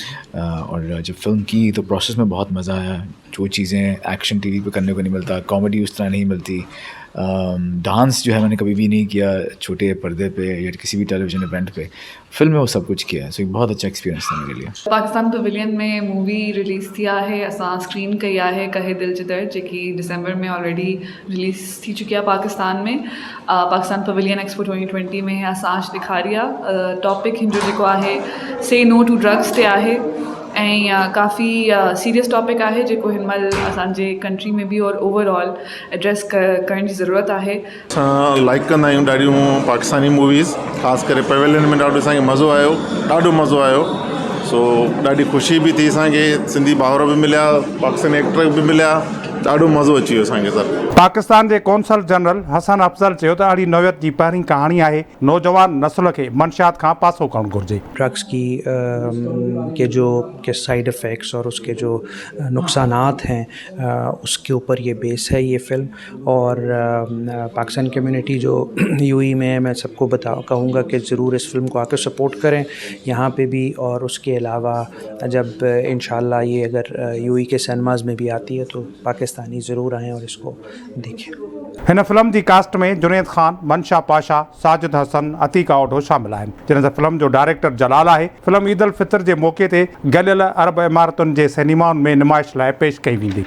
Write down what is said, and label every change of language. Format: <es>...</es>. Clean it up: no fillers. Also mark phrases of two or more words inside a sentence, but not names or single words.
<ur>اور جب فلم کی تو پروسیس میں بہت مزہ آیا۔ جو چیزیں</ur> <en>action TV</en> <ur>پہ کرنے کو نہیں ملتا، کامیڈی اس طرح نہیں ملتی، ڈانس جو ہے میں نے کبھی بھی نہیں کیا چھوٹے پردے پہ یا کسی بھی</ur> <en>television event</en> <ur>پہ. فلم میں وہ سب کچھ کیا ہے، سو ایک بہت اچھا ایکسپیرینس تھا میرے لیے.</ur> <sd>पाकिस्तान पवेलियन में</sd> <en>movie release</en> <sd>थिया है, असां स्क्रीन कई आहे कहे दिल जिधर, जेकी दिसंबर में</sd> <en>already release</en> <sd>थी चुकी आहे पाकिस्तान में। पाकिस्तान पवेलियन एक्सपो 2020 में असां आज ॾेखारी आहे। टॉपिक हिन जो जेको आहे से</sd> <en>no to drugs</en> <sd>ते आहे ऐं काफ़ी</sd> <en>serious topic</en> <sd>आहे जेको हिन महिल असांजे कंट्री में भी और</sd> <en>overall address</en> <sd>करण जी ज़रूरत आहे। असां लाइक कंदा आहियूं ॾाढियूं पाकिस्तानी मूवीज़, ख़ासि करे पवेलियन में ॾाढो असांखे मज़ो आयो, ॾाढो मज़ो आयो। सो ॾाढी ख़ुशी बि थी, असांखे सिंधी भाउर बि मिलिया, पाकिस्तानी एक्टर बि मिलिया, ॾाढो मज़ो अची वियो असांखे सर। पाकिस्तान जे</sd> <en>consul general</en> <sd>हसन अफज़ल चयो त अहिड़ी नौयत जी पहिरीं कहानी आहे नौजवान नस्ल खे मंशात खां पासो करणु घुरिजे।</sd> <ur>ڈرگز کی کے</ur> <en>side effects</en> <ur>اور اس کے جو نقصانات ہیں اس کے اوپر یہ بیس ہے یہ فلم. اور پاکستان کمیونٹی جو یو اے ای میں، میں سب کو کہوں گا کہ ضرور اس فلم کو آکر سپورٹ کریں یہاں پہ بھی. اور اس کے علاوہ جب ان شاء اللہ یہ اگر یو اے ای کے سنیماز میں بھی آتی ہے تو پاکستانی ضرور آئیں اور اس کو دیکھیں.</ur> <sd>हिन फिल्म जी कास्ट में जुनेद खान, मंशा पाशा, साजिद हसन, अतीका ओढो शामिल आहिनि, जंहिं त फिल्म जो डायरेक्टर जलाल आहे। फिल्म ईद उल फितर जे मौके ते गलियल अरब इमारतुनि जे सिनेमाउनि में नुमाइश लाइ पेश कई वेंदी।</sd>